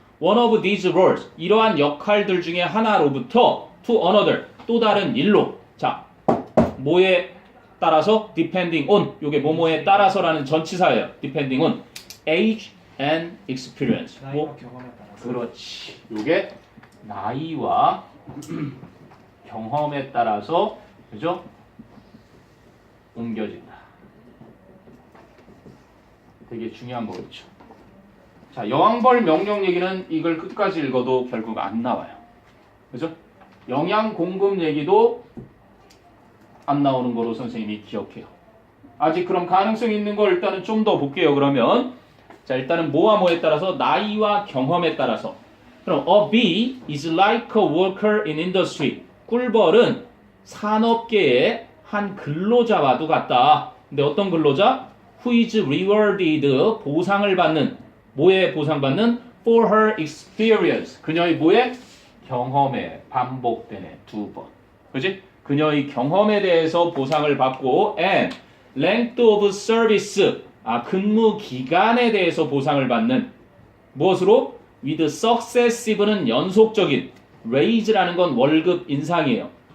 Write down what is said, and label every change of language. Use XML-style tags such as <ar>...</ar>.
<en>One of these roles</en> <ko>이러한 역할들 중에 하나로부터</ko> <en>to another</en> <ko>또 다른 일로 자 뭐에 따라서</ko> <en>depending on</en> <ko>요게 뭐뭐에 따라서라는 전치사예요.</ko> <en>depending on age and experience</en> <ko>나이와 뭐 경험에 따라서. 그렇지. 요게 나이와 경험에 따라서 그죠? 옮겨진다. 되게 중요한 거겠죠. 자, 여왕벌 명령 얘기는 이걸 끝까지 읽어도 결국 안 나와요. 그죠? 영양 공급 얘기도 안 나오는 거로 선생님이 기억해요. 아직 그럼 가능성 있는 거 일단은 좀 더 볼게요. 그러면 자, 일단은 뭐와 뭐에 따라서 나이와 경험에 따라서 그럼</ko> <en>a bee is like a worker in industry.</en> <ko>꿀벌은 산업계의 한 근로자와도 같다. 근데 어떤 근로자?</ko> <en>Who is rewarded</en> <ko>보상을 받는 뭐에 보상받는?</ko> <en>For her experience</en> <ko>그녀의 뭐에? 경험에 반복되네 두 번. 그지? 그녀의 경험에 대해서 보상을 받고</ko> <en>and length of service</en> <ko>근무 기간에 대해서 보상을 받는 무엇으로?</ko> <en>with successive</en> <ko>는 연속적인 raise라는 건 월급 인상이에요.</ko>